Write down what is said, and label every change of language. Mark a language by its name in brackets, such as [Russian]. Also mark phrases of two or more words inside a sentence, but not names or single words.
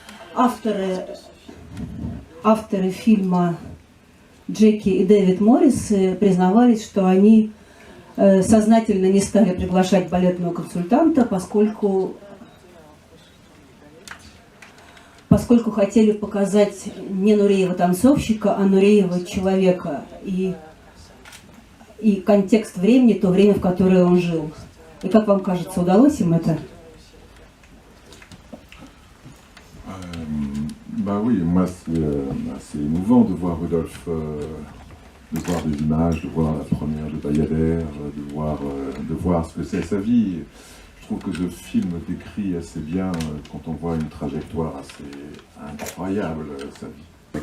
[Russian] Авторы фильма Джеки и Дэвид Моррис признавались, что они сознательно не стали приглашать балетного консультанта, поскольку хотели показать не Нуреева танцовщика, а Нуреева человека и контекст времени, то время, в которое он жил. И как вам кажется, удалось им это? [French] Bah oui, moi c'est émouvant de voir Rudolf, de voir des images, de voir la première de Bayadère, de voir ce que c'est sa vie. Je trouve que ce film décrit assez bien, quand on voit une trajectoire assez incroyable, sa vie.